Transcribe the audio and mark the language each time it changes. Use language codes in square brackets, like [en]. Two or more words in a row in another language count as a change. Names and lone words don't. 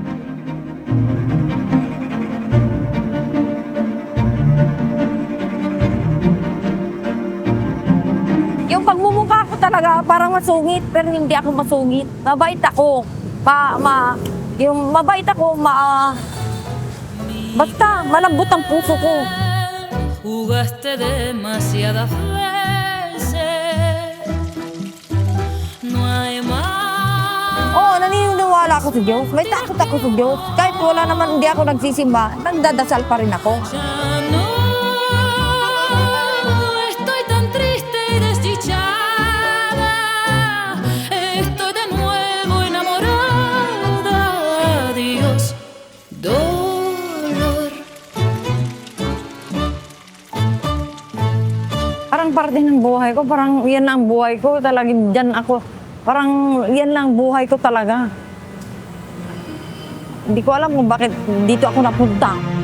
[tl] Yung pagmumukha ko talaga parang masungit, pero hindi ako masungit. Mabait ako. Yung mabait ako, basta malambot ang puso ko. [es] Jugaste demasiadas veces. No hay más. [tl] Oo, naniniwala ako sa Diyos. May takot ako sa Diyos. Kahit wala naman, hindi ako nagsisimba, nagdadasal pa rin ako. [es] Ya no estoy tan triste y desdichada. Estoy de nuevo enamorada. Adiós, dolor. [tl] Parang parte ng buhay ko, parang yan ang buhay ko. Talagang dyan ako. Parang yan lang buhay ko talaga. Hindi ko alam kung bakit dito ako napunta.